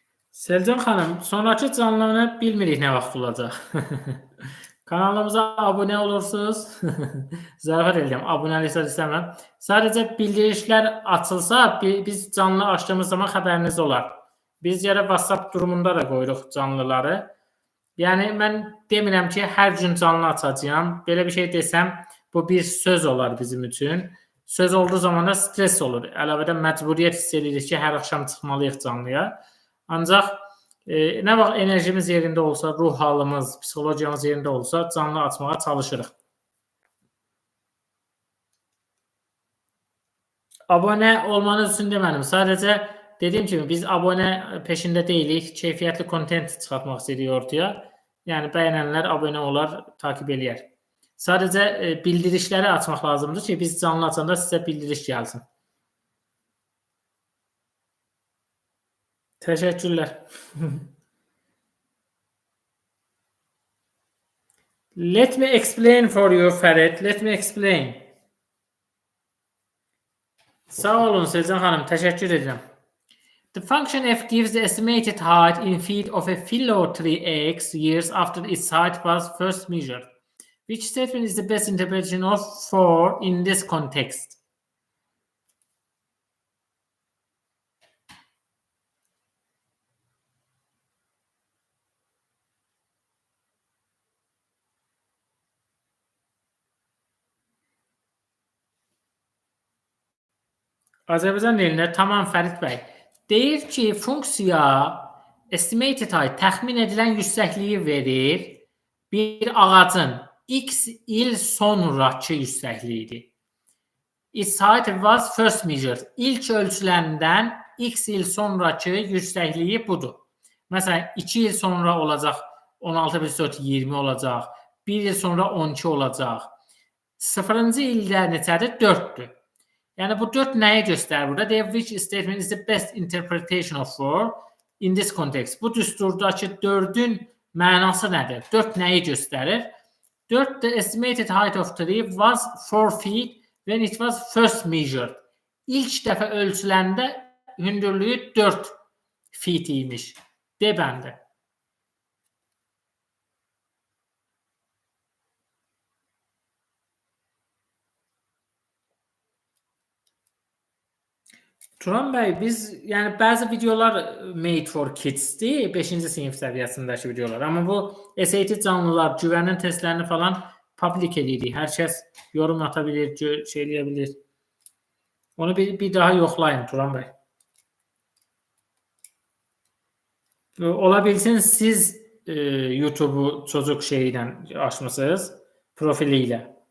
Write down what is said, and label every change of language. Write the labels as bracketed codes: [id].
[az] Selcan xanım, sonrakı canlıları bilmirik nə vaxt olacaq. Kanalımıza abunə olursunuz. Zarafat edirəm, abunəlik istəmirəm. Sadəcə bildirişlər açılsa, biz canlı açdığımız zaman xəbəriniz olar. Biz yerə WhatsApp durumunda da qoyuruq canlıları. Yəni mən demirəm ki, hər gün canlı açacağam. Belə bir şey desəm, bu bir söz olar bizim üçün. Söz olduğu zaman da stres olur. Əlavədən məcburiyyət hiss edirik ki, hər axşam çıxmalıyıq canlıya. Ancaq nə vaxt enerjimiz yerində olsa, ruh halımız, psixologiyamız yerində olsa, canlı açmağa çalışırıq. Abunə olmanız üçün demədim. Sadəcə dediyim kimi biz abunə peşində deyilik. Keyfiyyətli kontent çıxartmaq istəyirik ortaya. Yəni bəyənənlər abunə olar, takib eləyər. Sadəcə bildirişləri açmaq lazımdır ki, biz canlı açanda sizə bildiriş gəlsin. Təşəkkürlər. [en] Let me explain for you, Fərid. Let me explain. [az] Sağ olun Selcan xanım, təşəkkür edirəm. [en] The function f gives the estimated height in feet of a philo tree x years after its height was first measured. Which statement is the best interpretation of for in this context? [az] Azərbaycan dilində tamam Fərid bəy. Deyir ki, funksiya [en] estimated height, [az] təxmin edilən yüksəkliyi verir. Bir ağacın x il sonrakı yüksəkliyidir. [en] Its height was first measured. [az] İlk ölçüləndən x il sonrakı yüksəkliyi budur. Məsələn, 2 il sonra olacaq 16+4 20 olacaq. 1 il sonra 12 olacaq. 0-cı ildə neçədir? 4-dür. Yəni bu 4 nəyi göstərir burada? Deyir, [en] which statement is the best interpretation of for in this context? [az] Bu düsturdakı 4-ün mənası nədir? 4 nəyi göstərir? [en] 4 the estimated height of tree was 4 feet when it was first measured. [az] İlk dəfə ölçüləndə hündürlüyü 4 feet imiş. D bəndi. Turan bəy, biz yəni bəzi videolar made for kids-dir, 5-ci sinif səviyyəsindəki videolar. Amma bu SAT canlılar, güvənin testlərini falan publik edirik. Hər kəs yorum ata bilir, şey eləyə bilir. Onu bir daha yoxlayın Turan bəy. Ola bilsin siz YouTube-u çocuk şeylə açmısınız, profili ilə.